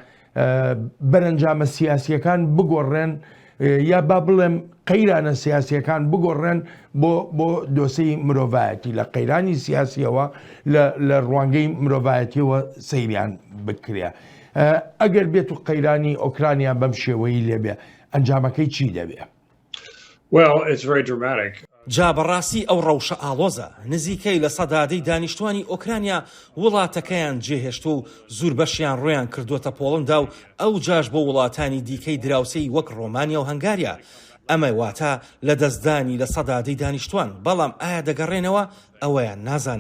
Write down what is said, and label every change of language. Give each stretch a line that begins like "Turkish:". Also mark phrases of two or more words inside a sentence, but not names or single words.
Central Kurdish: بەرەنجامە سیاسیەکان بگۆڕێن یا با بڵێم قەیرانە سیاسیەکان بگۆڕێن بۆ دۆسەی مرۆڤایەتی لە قەیرانی سیاسیەوە لە ڕوانگەی مرۆڤایەتیەوە سەیریان بکرێ. ئەگەر بێت و قەیرانی ئۆکرانیا بەم شێوەی لێبێ ئەنجامەکەی چی دەبێ؟
English: Well, it's very dramatic.
Central Kurdish: جا بەڕاستی ئەو ڕەوشە ئاڵۆزە نزیکەی لە سەدادەی دانیشتوانی ئۆکرانیا وڵاتەکەیان جێهێشت و زۆر بەشیان ڕۆیان کردوتە پۆڵندا و ئەو جاش بۆ وڵاتانی دیکەی دراوسەی وەک ڕۆمانیا و هەنگاریا. ئەمە واتە لە دەستدانی لە سەدادەی دانیشتوان، بەڵام ئایا دەگەڕێنەوە ئەوەیان نازانم.